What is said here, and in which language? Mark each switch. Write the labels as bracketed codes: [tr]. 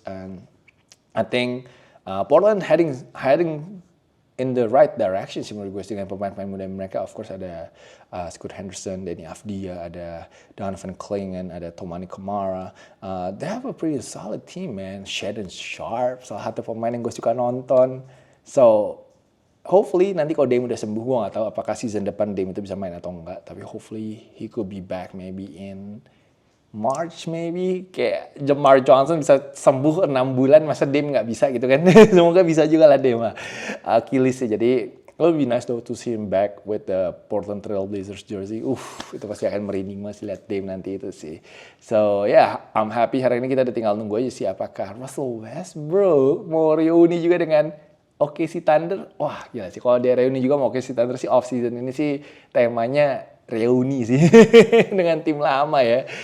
[en] And I think Portland heading in the right direction sih menurut gue dengan pemain-pemain muda mereka. [id] Of course ada Scoot Henderson, Denny Avdia, ada Donovan Clingan, ada Tomani Kamara. [en] They have a pretty solid team, man. [id] Shaedon Sharpe, salah satu pemain yang gue suka nonton. So hopefully nanti kalau Dame udah sembuh, gue gak tahu apakah season depan Dame itu bisa main atau enggak. [en] Tapi hopefully he could be back maybe in March maybe. [id] Kayak Jamar Johnson bisa sembuh 6 bulan, masa Dame gak bisa gitu kan. Semoga bisa juga lah Dame. Achilles sih. [en] Jadi it would be nice though to see him back with the Portland Trail Blazers jersey. [id] Itu pasti akan merinding masih lihat Dame nanti itu sih. So yeah, I'm happy hari ini kita udah tinggal nunggu aja sih apakah Russell Westbrook mau reuni juga dengan OKC Thunder. Wah gila sih, kalau dia reuni juga mau OKC Thunder sih, off season ini sih temanya reuni sih dengan tim lama ya.